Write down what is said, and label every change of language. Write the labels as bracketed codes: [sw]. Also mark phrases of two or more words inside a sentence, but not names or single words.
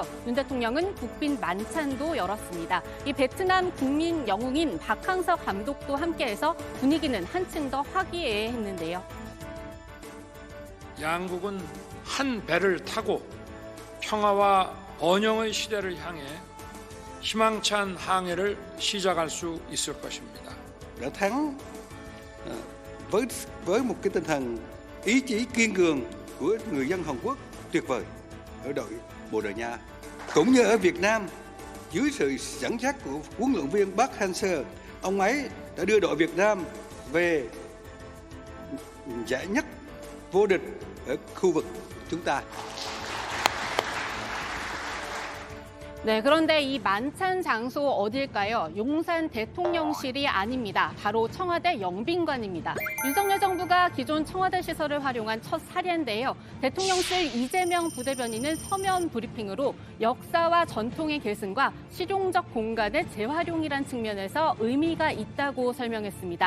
[ko] 윤 대통령은 국빈 만찬도 열었습니다. 이 베트남 국민 영웅인 박항서 감독도 함께해서 분위기는 한층 더 화기애애했는데요. 양국은 한 배를 타고 평화와 번영의 시대를 향해 희망찬 항해를 시작할 수 있을 것입니다. [vi] đã thắng với một cái tinh thần ý chí kiên cường của người dân Hàn Quốc tuyệt vời ở Bồ Đào Nha cũng như ở Việt Nam dưới sự dẫn dắt của huấn luyện viên Park Hang-seo, ông ấy đã đưa đội Việt Nam về giải nhất vô địch ở khu vực chúng ta. [ko] 네, 그런데 이 만찬 장소 어딜까요? 용산 대통령실이 아닙니다. 바로 청와대 영빈관입니다. 윤석열 정부가 기존 청와대 시설을 활용한 첫 사례인데요. 대통령실 이재명 부대변인은 서면 브리핑으로 역사와 전통의 계승과 실용적 공간의 재활용이란 측면에서 의미가 있다고 설명했습니다.